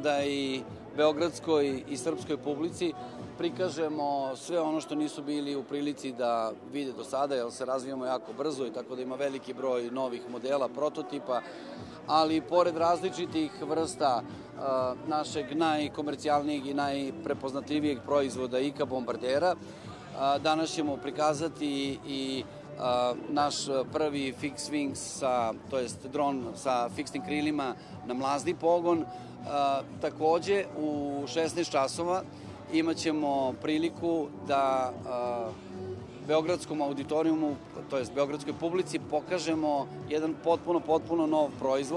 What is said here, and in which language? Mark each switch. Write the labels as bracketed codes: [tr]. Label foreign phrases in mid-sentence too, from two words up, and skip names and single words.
[sr] da i beogradskoj i srpskoj publici prikažemo sve ono što nisu bili u prilici da vide do sada, jer se razvijamo jako brzo i tako da ima veliki broj novih modela, prototipa, ali pored različitih vrsta našeg najkomercijalnijeg i najprepoznatljivijeg proizvoda IKA bombardera, danas ćemo prikazati i naš prvi [en] fix wings, [sr] to jest dron sa fiksnim krilima na mlazni pogon. Takođe, u 16 časova imat ćemo priliku da beogradskom auditorijumu, to jest beogradskoj publici, pokažemo jedan potpuno nov proizvod.